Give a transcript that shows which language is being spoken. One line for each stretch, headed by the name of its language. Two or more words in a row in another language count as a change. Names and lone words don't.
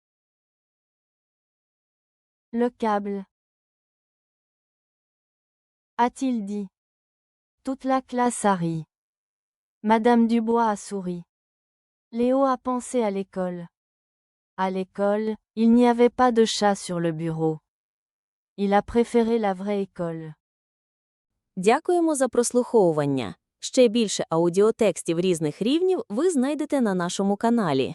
French: Le câble. A-t-il dit. Toute la classe a ri. Madame Dubois a souri. Léo a pensé à l'école. À l'école, il n'y avait pas de chat sur le bureau. Il a préféré la vraie école.
Ukrainian: Дякуємо за прослуховування. Ще більше аудіотекстів різних рівнів ви знайдете на нашому каналі.